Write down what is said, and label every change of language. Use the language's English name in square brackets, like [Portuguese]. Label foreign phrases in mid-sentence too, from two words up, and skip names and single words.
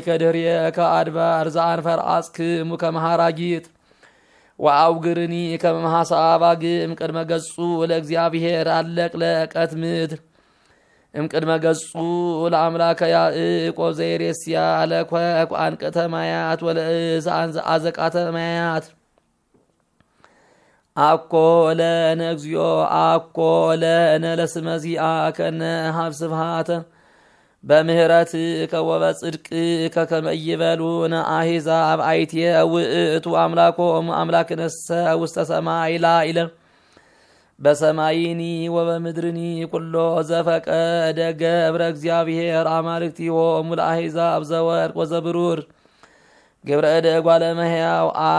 [Geez] ከድኅሬከ አድባር ዘአንፈርአጽክሙ ከመሃራጊት ወአውግርኒ ከመሃሳባግም ቅድመ ገጹ ለእግዚአብሔር አለቅለቀት ምድር እምቅድመ ገጹ ለአምላከ ያዕቆብ ዘይሬስያ ለኮኩ አንቅተ ማያት ወለእዝ አዘቃተ ማያት አኮ ለነ እግዚኦ አኮ ለነ ለስመ ዚአከነ ሀብ ስብሐተ በምህረትከ ወበጽድቅከ ከመ ይቤሉነ አሕዛብ አይትየ ውእቱ አምላኮሙ አምላክነሰ ውስተ ሰማይ ላዕለ በሰማይኒ ወበምድርኒ ኩሎ ዘፈቀደ ገብረ እግዚአብሔር አማልክቲሆሙ ለአሕዛብ ዘወርቅ ወዘብሩር ግብረ እደ እጓለ እመሕያው